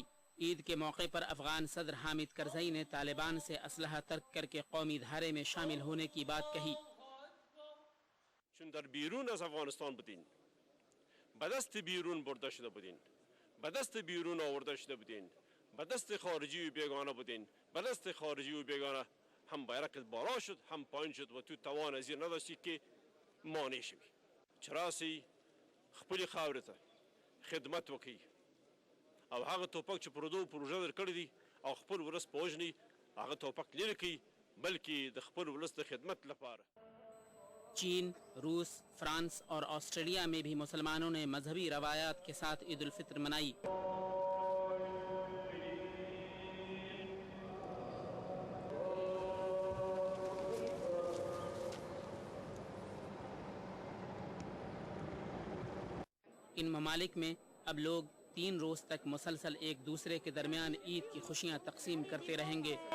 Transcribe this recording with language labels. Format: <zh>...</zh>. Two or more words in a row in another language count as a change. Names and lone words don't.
<hi>ईद के मौके पर अफगान सदर हामिद करजई ने तालिबान से असलहा तर्क करके कौमी धारे में शामिल होने की बात कही।</hi> <fa>چون در بیرون از افغانستان بودین، به دست بیرون برده شده بودین، به دست بیرون آورده شده بودین، به دست خارجی و بیگانه بودین، به دست خارجی و بیگانه هم بیرقت بالا شد هم پایین شد و تو توان از این نداشتی که مانع شوی.</fa> <ps>چراسی خپل خاورې ته خدمت وکړي او هغه توپک چې پردو پروژه در کړی دي او خپل ولس په وژني هغه توپک لرې کړي، بلکې د خپل ولس د خدمت لپاره।</ps> <hi>चीन, रूस, फ्रांस और ऑस्ट्रेलिया में भी मुसलमानों ने मजहबी रवायात के साथ ईद उल फित्र मनाई। इन ममालिक में अब लोग 3 रोज तक मुसलसल एक दूसरे के दरमियान ईद की खुशियां तकसीम करते रहेंगे।</hi>